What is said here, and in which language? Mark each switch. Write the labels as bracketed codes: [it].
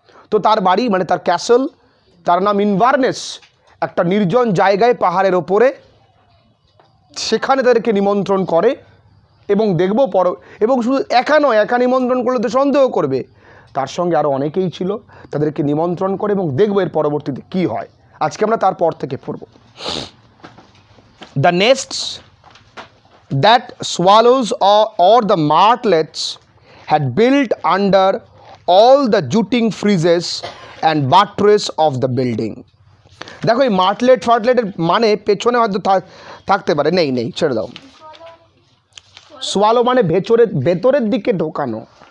[bn] তো তার বাড়ি মানে তার ক্যাসল, তার নাম ইনভারনেস, একটা নির্জন জায়গায় পাহাড়ের ওপরে, সেখানে তাদেরকে নিমন্ত্রণ করে। এবং দেখব এবং শুধু একা নয়, একা নিমন্ত্রণ করলে তো সন্দেহ করবে, তার সঙ্গে আরও অনেকেই ছিল, তাদেরকে নিমন্ত্রণ করে এবং দেখবো এর পরবর্তীতে কি হয়। আজকে আমরা তারপর থেকে পড়ব। [en] The nests that swallows or the martlets had built under all the jutting friezes and buttress of the building. [bn] দেখো এই ফার্টলেটের মানে পেছনে হয়তো থাকতে পারে, নেই ছেড়ে দাও। সোয়ালো মানে ভেতরের দিকে ঢোকানো।